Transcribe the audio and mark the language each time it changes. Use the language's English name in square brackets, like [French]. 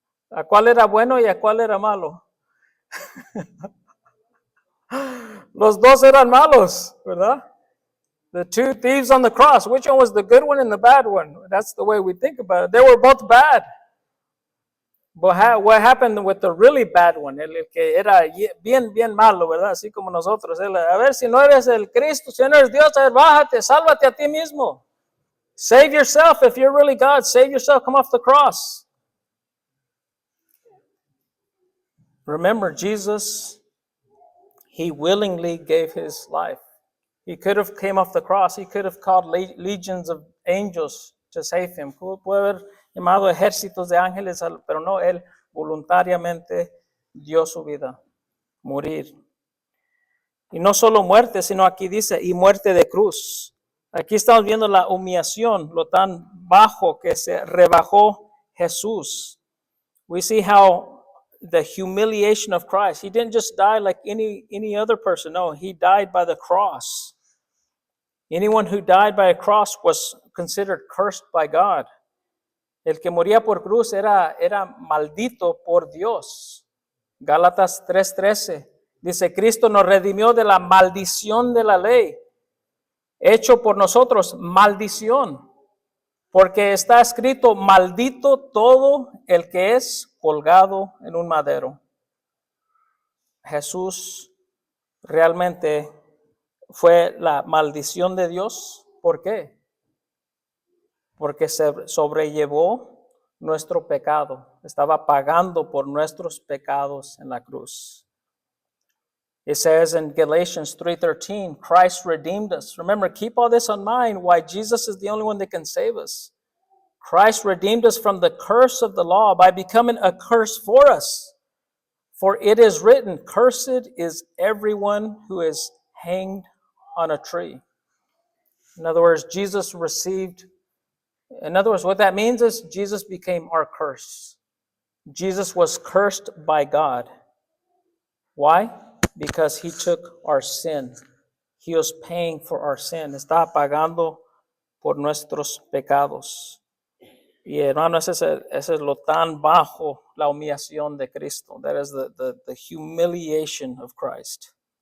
[Spanish] ¿A cuál era bueno y a cuál era malo? Los dos eran malos, ¿verdad? [English] The two thieves on the cross. Which one was the good one and the bad one? That's the way we think about it. They were both bad. But what happened with the really bad one? [Spanish] El que era bien malo, ¿verdad? Así como nosotros. A ver, si no eres el Cristo, si no eres Dios, a ver, bájate, sálvate a ti mismo. [English] Save yourself if you're really God. Save yourself. Come off the cross. Remember, Jesus, he willingly gave his life. He could have came off the cross. He could have called legions of angels to save him. [Spanish] Puede haber llamado ejércitos de ángeles, pero no, él voluntariamente dio su vida, morir. Y no solo muerte, sino aquí dice, y muerte de cruz. Aquí estamos viendo la humillación, lo tan bajo que se rebajó Jesús. [English] We see how the humiliation of Christ. He didn't just die like any other person. No, he died by the cross. Anyone who died by a cross was considered cursed by God. [Spanish] El que moría por cruz era maldito por Dios. Gálatas 3:13 dice, Cristo nos redimió de la maldición de la ley, hecho por nosotros maldición, porque está escrito, maldito todo el que es colgado en un madero. Jesús realmente fue la maldición de Dios. ¿Por qué? Porque se sobrellevó nuestro pecado. Estaba pagando por nuestros pecados en la cruz. [English] It says in Galatians 3:13, Christ redeemed us. Remember, keep all this in mind, why Jesus is the only one that can save us. Christ redeemed us from the curse of the law by becoming a curse for us. For it is written, cursed is everyone who is hanged on a tree. In other words, what that means is Jesus became our curse. Jesus was cursed by God. Why? Because he took our sin. He was paying for our sin. [Spanish] Estaba pagando por nuestros pecados. Y hermano, ese es lo tan bajo, la humillación de Cristo. [English] That is the humiliation of Christ.